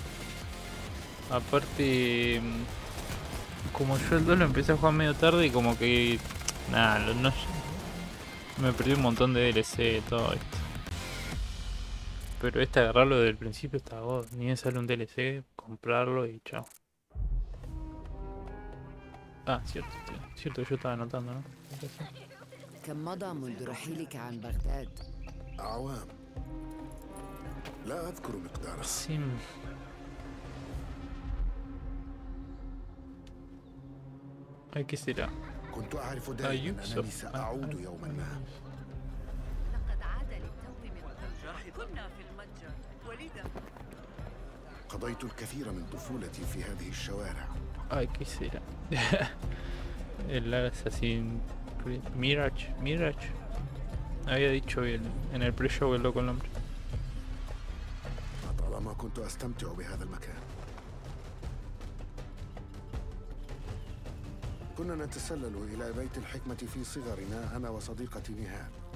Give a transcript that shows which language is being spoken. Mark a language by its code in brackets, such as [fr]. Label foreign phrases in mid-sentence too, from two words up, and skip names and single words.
[es] Aparte, como yo el 2 lo empecé a jugar medio tarde y como que nada, no, me perdí un montón de DLC, todo esto. Pero agarrarlo desde el principio está god, ni bien sale un DLC, comprarlo y chao. Ah, cierto, yo estaba anotando, ¿no? [ar] كم مضى منذ رحيلك عن بغداد؟ أعوام. لا أذكر مقداره. [es] Ay, ¿qué será? [ar] كنت أعرف دائما أنني سأعود يوما ما. لقد عاد للتو من طنجة. كنا في المتجر ولذا قضيت الكثير من طفولتي في هذه الشوارع. [es] Ay, ¿qué será? El Assassin Mirage. Había dicho en el pre-show el loco el nombre. [ar] طالما كنت أستمتع بهذا المكان. كنا نتسلل إلى بيت الحكمة في صغرنا أنا وصديقتي نهال.